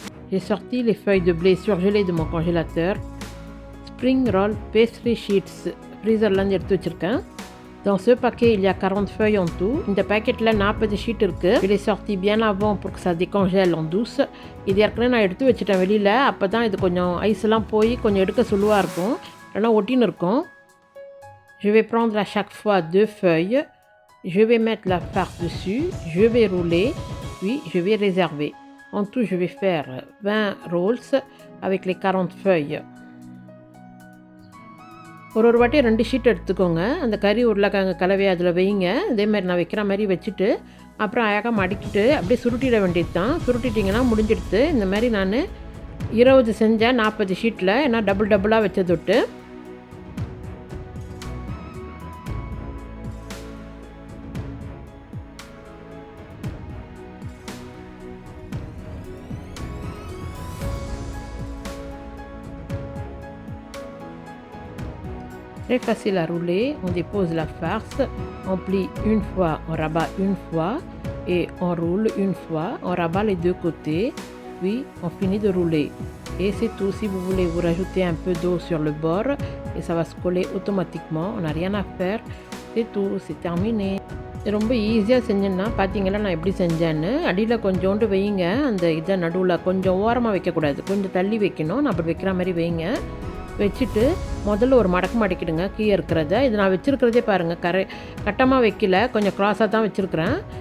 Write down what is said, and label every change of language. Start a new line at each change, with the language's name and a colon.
French: J'ai sorti les feuilles de blé surgelées de mon congélateur.
English: Spring roll pastry sheets
Tamil: ஃப்ரீசர்லேருந்து எடுத்து வச்சுருக்கேன்.
French: Dans ce paquet, il y a 40 feuilles en tout.
Tamil: இந்த பேக்கெட்டில் 40 sheet இருக்குது.
French: Je l'ai sorti bien avant pour que ça décongèle en douce.
Tamil: இது ஏற்கனவே நான் எடுத்து வச்சுட்டேன் வெளியில். அப்போ தான் இது கொஞ்சம் ஐஸ்லாம் போய் கொஞ்சம் எடுக்க சுழுவாக இருக்கும், இல்லைனா ஒட்டின்னு இருக்கும்.
French: Je vais prendre à chaque fois 2 feuilles. Je vais mettre la farce dessus. Je vais rouler, puis je vais réserver. En tout, je vais faire 20 rolls avec les 40 feuilles.
Tamil: ஒரு வாட்டி 2 ஷீட் எடுத்துக்கோங்க. அந்த கறி உருளைக்கிழங்கு கலவையை அதில் வைங்க. இதேமாதிரி நான் வைக்கிற மாதிரி வச்சுட்டு அப்புறம் அழகாக மடிக்கிட்டு அப்படியே சுருட்டிட வேண்டியது தான். சுருட்டிட்டிங்கன்னா முடிஞ்சிடுது. இந்த மாதிரி நான் 20 செஞ்சேன் 40 ஷீட்டில். ஏன்னா டபுளாக வச்சதொட்டு.
French: Très facile à rouler. On dépose la farce, on plie une fois, on rabat une fois et on roule une fois. On rabat les deux côtés, puis on finit de rouler. Et c'est tout. Si vous voulez, vous rajoutez un peu d'eau sur le bord et ça va se coller automatiquement. On n'a rien à faire. C'est tout. C'est terminé.
Tamil: ரொம்ப ஈஸியாக செஞ்சேன்னா பார்த்தீங்களா நான் எப்படி செஞ்சேன்னு. அடியில் கொஞ்சோண்டு வைங்க. அந்த இதை நடுவில் கொஞ்சம் ஓரமாக வைக்கக்கூடாது, கொஞ்சம் தள்ளி வைக்கணும். நான் அப்படி வைக்கிற மாதிரி வைங்க. வச்சுட்டு முதல்ல ஒரு மடக்கு மடக்கிடுங்க கீழே இருக்கிறத. இது நான் வச்சுருக்கிறதே பாருங்கள், கட்டமாக வைக்கல, கொஞ்சம் க்ராஸாக தான் வச்சுருக்கிறேன்.